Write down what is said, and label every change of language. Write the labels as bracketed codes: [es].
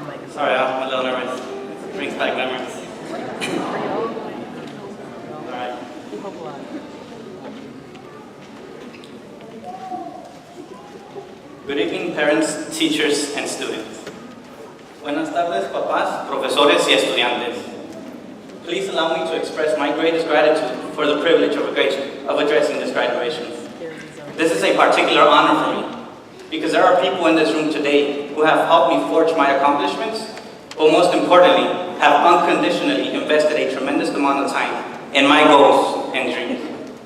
[en] Sorry, I'm a little nervous. It brings back memories. Alright. Good evening, parents, teachers, and students. [es] Buenas tardes, papás, profesores, y estudiantes. [en] Please allow me to express my greatest gratitude for the privilege of addressing this graduation. This is a particular honor for me, because there are people in this room today who have helped me forge my accomplishments, but most importantly, have unconditionally invested a tremendous amount of time in my goals and dreams.